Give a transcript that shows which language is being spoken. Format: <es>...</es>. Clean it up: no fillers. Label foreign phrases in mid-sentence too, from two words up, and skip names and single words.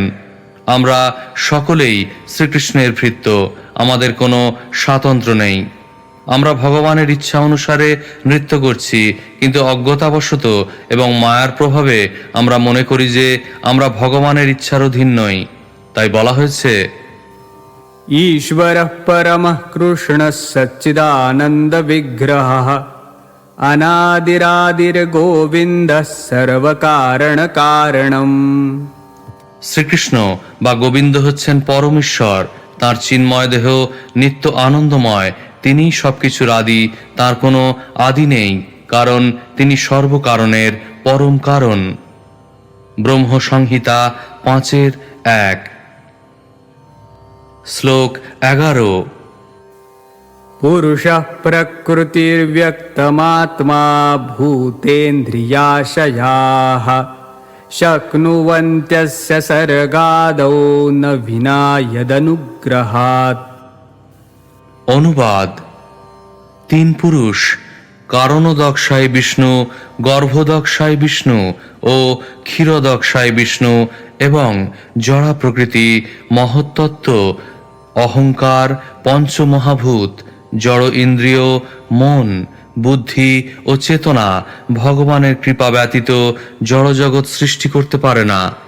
<bn>আমরা সকলেই শ্রীকৃষ্ণের ভৃত্য, আমাদের কোনো স্বাতন্ত্র্য নেই। আমরা ভগবানের ইচ্ছা অনুসারে নৃত্য করছি, কিন্তু অজ্ঞতাবশত এবং মায়ার প্রভাবে আমরা মনে করি যে আমরা ভগবানের ইচ্ছার অধীন নই। তাই বলা হয়েছে,</bn> <sa>ईश्वरः परमः कृष्णः सच्चिदानन्दविग्रहः अनादिरादिर्गोविन्दः सर्वकारणकारणम्।</sa> <bn>শ্রীকৃষ্ণ বা গোবিন্দ হচ্ছেন পরমেশ্বর, তাঁর চিন্ময় দেহ নিত্য আনন্দময়, তিনিই সবকিছুর আদি, তার কোনো আদি নেই, কারণ তিনি সর্বকারণের পরম কারণ। ব্রহ্ম সংহিতা 5:1। শ্লোক 11।</bn> <sa>पुरुषः प्रकृतिर्व्यक्तमात्मा भूतेन्द्रियाशयाः शक्नुवन्त्यस्य सर्गादौ न विना यदनुग्रहात्।</sa> <bn>অনুবাদ: 3 পুরুষ, কারণদক্ষায় বিষ্ণু, গর্ভদক্ষায় বিষ্ণু ও ক্ষীরদক্ষায় বিষ্ণু এবং জড়া প্রকৃতি, মহত্তত্ত্ব, অহংকার, পঞ্চমহাভূত, জড় ইন্দ্রিয়, মন, বুদ্ধি ও চেতনা ভগবানের কৃপা ব্যতীত জড়জগৎ সৃষ্টি করতে পারে না।</bn>